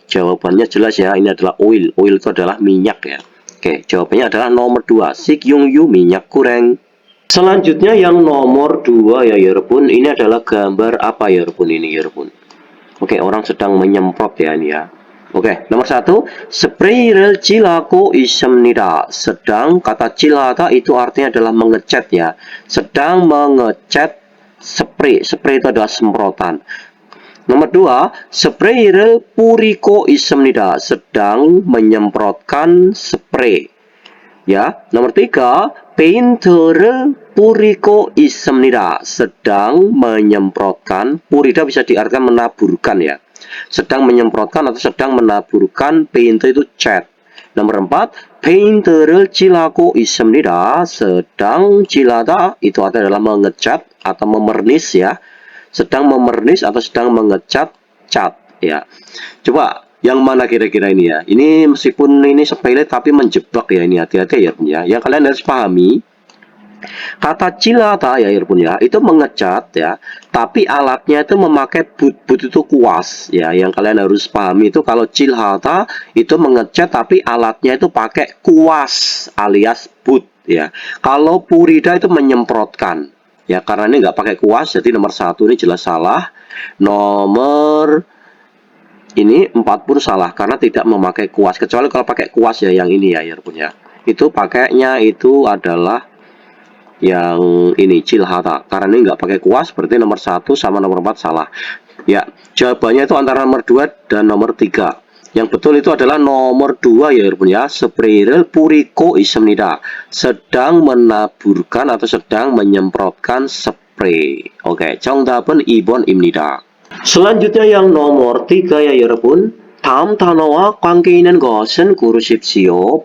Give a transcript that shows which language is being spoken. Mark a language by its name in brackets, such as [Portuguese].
[Indonesian] Jawabannya jelas ya, ini adalah oil. Oil itu adalah minyak ya. Oke, jawabannya adalah nomor 2, 식용유 minyak goreng. Selanjutnya yang nomor 2 ya Yarbun, ini adalah gambar apa Yarbun ini Yarbun? Oke, orang sedang menyemprot ya ini ya. [Korean] Oke, nomor 1, 스프레이를 칠하고 있습니다. [Indonesian] Sedang, kata cilata itu artinya adalah mengecat ya. Sedang mengecat spray. Spray itu adalah semprotan. [Korean] Nomor 2, 스프레이를 뿌리고 있습니다. [Indonesian] Sedang menyemprotkan spray. [Korean] Ya, nomor 3, 페인트를 뿌리고 있습니다. [Indonesian] Sedang menyemprotkan. Purida bisa diartikan menaburkan ya. Sedang menyemprotkan atau sedang menaburkan. Paint itu cat. [Korean] Nomor 4, 페인트를 칠하고 있습니다. [Indonesian] Sedang cilada itu adalah mengecat atau memernis ya. Sedang memernis atau sedang mengecat cat ya. Coba yang mana kira-kira ini ya? Ini meskipun ini sepele tapi menjebak ya ini, hati-hati ya Bun ya. Yang kalian harus pahami, kata cilata ya Bun ya, itu mengecat ya, tapi alatnya itu memakai but itu kuas ya. Yang kalian harus pahami itu kalau cilata itu mengecat tapi alatnya itu pakai kuas alias but ya. Kalau purida itu menyemprotkan ya, karena ini nggak pakai kuas, jadi nomor 1 ini jelas salah. Nomor ini 4 pun salah karena tidak memakai kuas, kecuali kalau pakai kuas ya yang ini ya punya. Itu pakainya itu adalah yang ini cilhata. Karena ini nggak pakai kuas, berarti nomor 1 sama nomor 4 salah. Ya, jawabannya itu antara nomor 2 dan nomor 3. Yang betul itu adalah nomor 2 ya punya. [Korean] 스프레이를 뿌리고 있습니다. [Indonesian] Sedang menaburkan atau sedang menyemprotkan spray. [Korean] Oke, 정답은 2번입니다. [Indonesian] Selanjutnya yang nomor 3 ya 여러분. [Korean] 다음 단어와 관계 있는 것은 고르십시오.